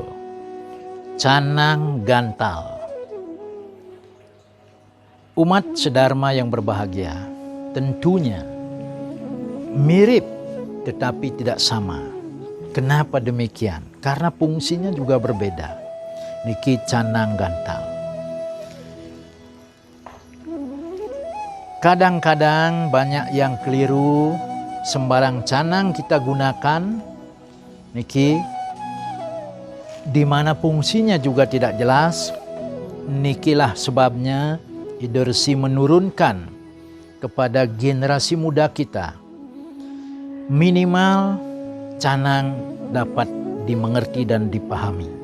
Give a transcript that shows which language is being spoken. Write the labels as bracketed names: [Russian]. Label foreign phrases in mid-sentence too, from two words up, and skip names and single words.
[Indonesian] Canang gantal. Umat sedharma yang berbahagia, tentunya mirip tetapi tidak sama. Kenapa demikian? Karena fungsinya juga berbeda. Niki canang gantal. Kadang-kadang banyak yang keliru, sembarang canang kita gunakan niki di mana fungsinya juga tidak jelas. Nikilah sebabnya Idersi menurunkan kepada generasi muda kita, minimal canang dapat dimengerti dan dipahami.